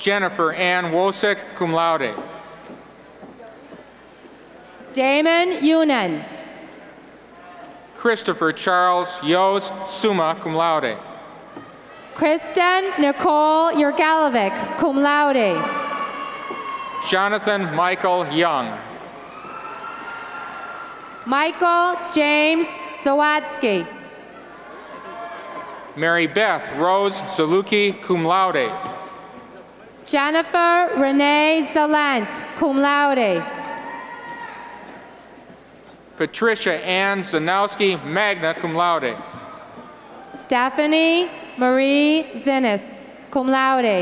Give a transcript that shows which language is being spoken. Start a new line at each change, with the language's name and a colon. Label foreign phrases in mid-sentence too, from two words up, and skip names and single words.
English: Jennifer Ann Wosick,
Latin: cum laude.
English: Damon Yunan. Christopher Charles Yos,
Latin: summa cum laude.
English: Kristen Nicole Yergalovic,
Latin: cum laude.
English: Jonathan Michael Young. Michael James Zawadsky. Mary Beth Rose Zaluki,
Latin: cum laude.
English: Jennifer Renee Zalent,
Latin: cum laude.
English: Patricia Ann Zanowski,
Latin: magna cum laude.
English: Stephanie Marie Zinnis,
Latin: cum laude.